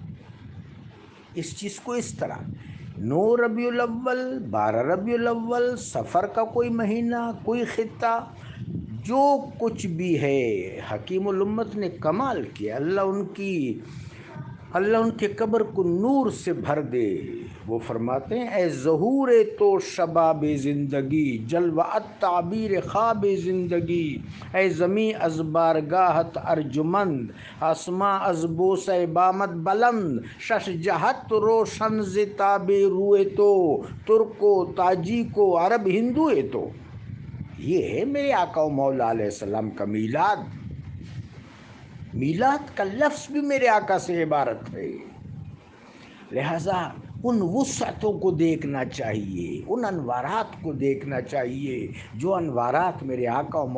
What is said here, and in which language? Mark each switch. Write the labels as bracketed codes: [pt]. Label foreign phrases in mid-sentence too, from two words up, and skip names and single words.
[ur] اس چیز کو اس طرح 9 ربیع الاول، 12 ربیع الاول، سفر کا کوئی مہینہ، کوئی خطہ، جو کچھ بھی ہے، حکیم الامت نے کمال کیا۔ اللہ ان کے قبر کو نور سے بھر دے۔ وہ فرماتے ہیں [fa] اے ظہور تو شباب زندگی، جلوہ تعبیر خواب زندگی، اے زمیں از بارگاہت ارجمند، آسماں از بوسہ بامت بلند، شش جہت روشن ز تاب روئے تو، ترک و تاجیک و عرب ہندو ہے تو۔ [ur] یہ ہے میرے آقا و مولا [ar] علیہ السلام [ur] کا میلاد۔ میلاد کا لفظ بھی میرے آقا سے عبارت ہے۔ لہذا ان وسعتوں کو دیکھنا چاہیے، ان انوارات کو دیکھنا چاہیے، جو انوارات میرے آقا و